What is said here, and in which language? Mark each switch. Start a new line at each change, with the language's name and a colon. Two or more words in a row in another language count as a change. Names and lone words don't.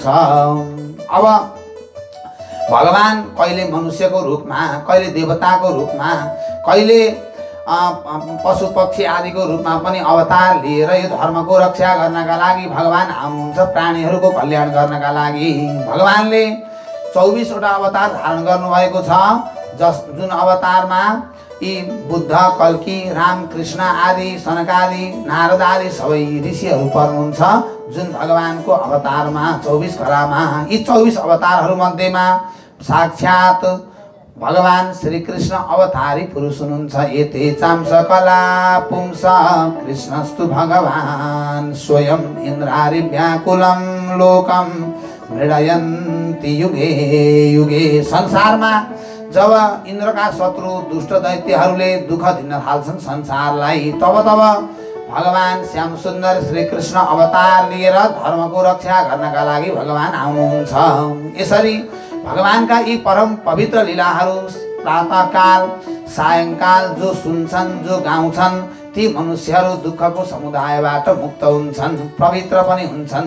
Nepali: अब भगवान कहिले मनुष्यको रूपमा, कहिले देवताको रूपमा, कहिले पशु पक्षी आदिको रूपमा पनि अवतार लिएर यो धर्मको रक्षा गर्नका लागि भगवान आउनुहुन्छ, प्राणीहरूको कल्याण गर्नका लागि। भगवानले 24 वटा अवतार धारण गर्नुभएको छ। जुन अवतारमा यी बुद्ध, कल्की, राम, कृष्ण आदि, सनकादि, नारद आदि सबै ऋषिहरू पर्नुहुन्छ। जुन भगवानको अवतारमा 24 कलामा यी 24 अवतारहरू मध्येमा साक्षात भगवान श्री कृष्ण अवतारी पुरुष हुनुहुन्छ।
Sanskrit: एते चाम सकला पुंस कृष्णस्तु भगवान स्वयं इन्द्रारि व्याकुलं लोकम मृडयन्ति युगे युगे।
Nepali: संसारमा जब इन्द्रका शत्रु दुष्ट दैत्यहरूले दुःख दिन थाल्छन् संसारलाई, तब भगवान श्याम सुन्दर श्री कृष्ण अवतार लिएर धर्मको रक्षा गर्नका लागि भगवान आउनुहुन्छ। यसरी भगवानका यी परम पवित्र लीलाहरू प्रातःकाल सायंकाल जो सुन्छन्, जो गाउँछन्, ती मनुष्यहरू दुःखको समुदायबाट मुक्त हुन्छन्, पवित्र पनि हुन्छन्।